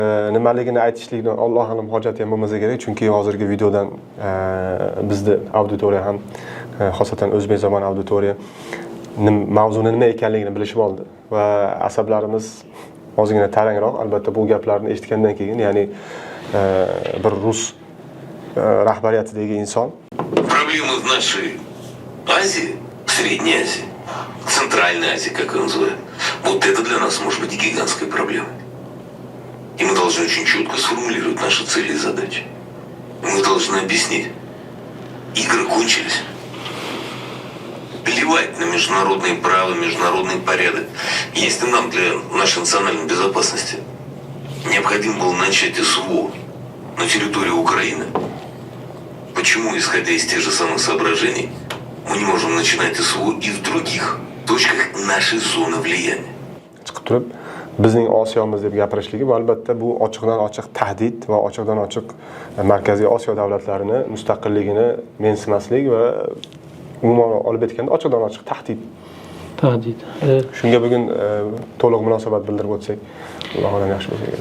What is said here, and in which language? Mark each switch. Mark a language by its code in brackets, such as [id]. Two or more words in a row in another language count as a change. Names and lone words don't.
[uz] Nimaligini aytishlikdan [ar] الله أعلم [uz] hojat ham bo'lmasa kerak, chunki hozirgi videodan bizda auditoriya ham xosatan o'zbek zamon auditoriya mavzuni nima ekanligini bilishib oldi va asablarimiz ozgina tarangroq. Albatta bu gaplarni eshitgandan keyin, ya'ni bir rus rahbariyatidagi inson [ru] проблемы в нашей Азии, Средней Азии, Центральной Азии, как ее называют, вот это для нас может быть гигантской проблемой. И мы должны очень четко сформулировать наши цели и задачи. Мы должны объяснить. Игры кончились. Плевать на международные права, международный порядок. Если нам для нашей национальной безопасности необходимо было начать СВО на территории Украины, почему, исходя из тех же самых соображений, мы не можем начинать СВО и в других точках нашей зоны влияния? [uz] chiqib turib bizning Osiyomiz deb gapirishligi bu albatta bu ochiqdan ochiq tahdid va ochiqdan ochiq Markaziy Osiyo davlatlarini mustaqilligini mensimaslik va umuman olib aytganda ochiqdan ochiq tahdid. Shunga bugun to'liq munosabat bildirib o'tsak, Allohdan yaxshi bo'lsa kerak.